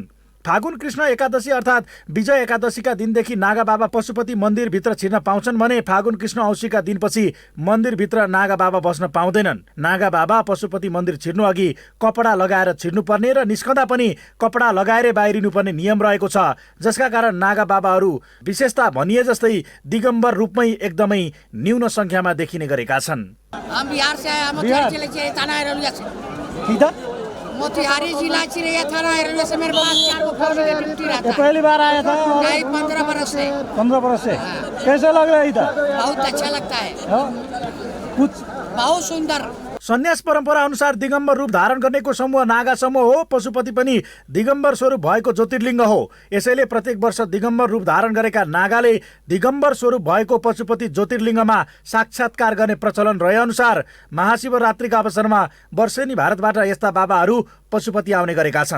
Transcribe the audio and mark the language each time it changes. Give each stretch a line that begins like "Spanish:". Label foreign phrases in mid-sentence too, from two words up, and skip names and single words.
Nepali: फागुन कृष्ण एकादशी अर्थात् विजय एकादशीका दिनदेखि नागा बाबा पशुपति मन्दिरभित्र छिर्न पाउँछन् भने फागुन कृष्ण औँसीका दिनपछि मन्दिरभित्र नागा बाबा बस्न पाउँदैनन्। नागा बाबा पशुपति मन्दिर छिर्नु अघि कपडा लगाएर छिर्नुपर्ने र निस्कँदा पनि कपडा लगाएरै बाहिरिनुपर्ने नियम रहेको छ, जसका कारण नागा बाबाहरू विशेषता भनिए जस्तै दिगम्बर रूपमै एकदमै न्यून सङ्ख्यामा देखिने गरेका छन्।
Hindi: मोतिहारी जिला चिरैया थाना रेलवे से मेरे पास 4 फौजी ड्यूटी रहता है। पहली बार आया था? नहीं, 15 बरस से। 15 बरस से। कैसा लग रहा है इधर? बहुत अच्छा लगता है। कुछ बहुत सुंदर।
Nepali: सन्यास परम्परा अनुसार दिगम्बर रूप धारण गर्नेको समूह नागा समूह हो। पशुपति पनि दिगम्बर स्वरूप भएको ज्योतिर्लिङ्ग हो। यसैले प्रत्येक वर्ष दिगम्बर रूप धारण गरेका नागाले दिगम्बर स्वरूप भएको पशुपति ज्योतिर्लिङ्गमा साक्षात्कार गर्ने प्रचलन रहे अनुसार महाशिवरात्रिका अवसरमा वर्षेनी भारतबाट यस्ता बाबाहरू पशुपति आउने गरेका छन्।